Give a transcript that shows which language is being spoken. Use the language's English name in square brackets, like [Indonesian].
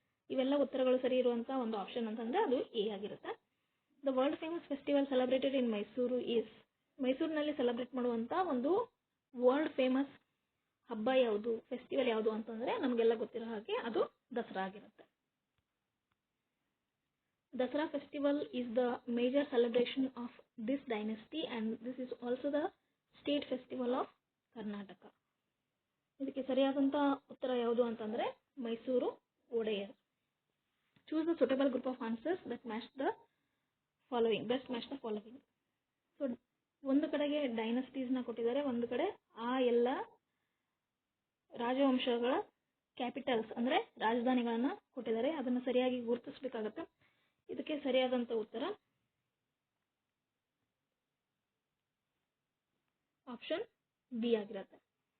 [Kannada] ಇವೆಲ್ಲ ಉತ್ತರಗಳು ಸರಿ ಇರುವಂತ ಒಂದು ಆಪ್ಷನ್ ಅಂತಂದ್ರೆ ಅದು ಎ ಆಗಿರುತ್ತೆ. [English] The world famous festival celebrated in Mysuru is. [Kannada] ಮೈಸೂರಿನಲ್ಲಿ ಸೆಲೆಬ್ರೇಟ್ ಮಾಡುವಂತ ಒಂದು ವರ್ಲ್ಡ್ ಫೇಮಸ್ ಹಬ್ಬ ಯಾವುದು, ಫೆಸ್ಟಿವಲ್ ಯಾವುದು ಅಂತಂದ್ರೆ ನಮಗೆಲ್ಲ ಗೊತ್ತಿರೋ ಹಾಗೆ ಅದು ದಸರಾ ಆಗಿರುತ್ತೆ. [English] Dasara festival is the major celebration of this dynasty and this is also the state festival of Karnataka. [Kannada] ಇದಕ್ಕೆ ಸರಿಯಾದಂತ ಉತ್ತರ ಯಾವುದು ಅಂತಂದ್ರೆ Mysuru Wadiyar. [English] Choose the suitable group of answers that match the following, best match the following. [Kannada] So ಒಂದು ಕಡೆಗೆ dynasties ನ ಕೊಟ್ಟಿದ್ದಾರೆ, ಒಂದು ಕಡೆ ಆ ಎಲ್ಲ ರಾಜವಂಶಗಳ ಕ್ಯಾಪಿಟಲ್ಸ್ ಅಂದ್ರೆ ರಾಜಧಾನಿಗಳನ್ನ ಕೊಟ್ಟಿದ್ದಾರೆ. ಅದನ್ನ ಸರಿಯಾಗಿ ಗುರುತಿಸಬೇಕಾಗುತ್ತೆ. ಇದಕ್ಕೆ ಸರಿಯಾದಂತ ಉತ್ತರ ಆಪ್ಷನ್ ಬಿ ಆಗಿರುತ್ತೆ.